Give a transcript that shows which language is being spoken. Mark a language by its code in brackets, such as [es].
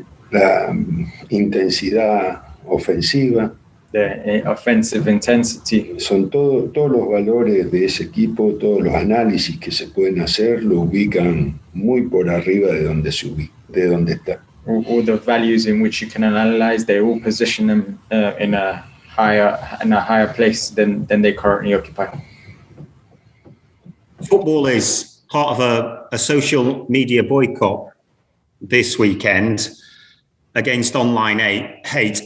[es] La intensidad ofensiva. [en] The offensive intensity. [es] Son todos los valores de ese equipo, todos los análisis que se pueden hacer lo ubican muy por arriba de donde está. [en] All the values in which you can analyze, they all position them in a higher place than they currently occupy. Football is part of a social media boycott this weekend against online hate.